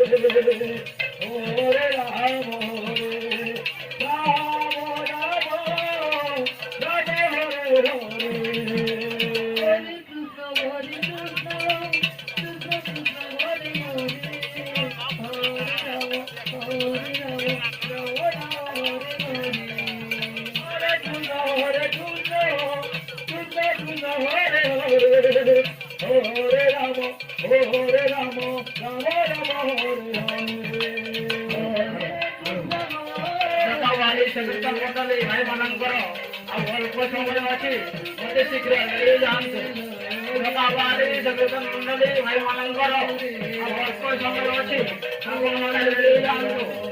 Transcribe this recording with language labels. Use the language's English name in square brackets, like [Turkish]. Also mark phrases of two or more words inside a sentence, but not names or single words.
[Sanskrit] हरे राम राम राम हरे हरे हरे कृष्ण हरे कृष्ण कृष्ण कृष्ण हरे हरे हरे राम राम राम हरे हरे कृष्ण हरे कृष्ण कृष्ण कृष्ण हरे हरे हरे राम राम राम हरे [Odia] ହରେ ଭାଇ ମାନଙ୍କର ଆଉ ଅଳ୍ପ ସମୟ ଅଛି ମତେ ଶୀଘ୍ର ନେଇ ଯାଆନ୍ତୁ ସଂକୀର୍ତ୍ତନ ମଣ୍ଡଳୀ ଭାଇ ମାନଙ୍କର ଆଉ ଅଳ୍ପ ସମୟ ଅଛି ଆପଣମାନେ ନେଇ ଯାଆନ୍ତୁ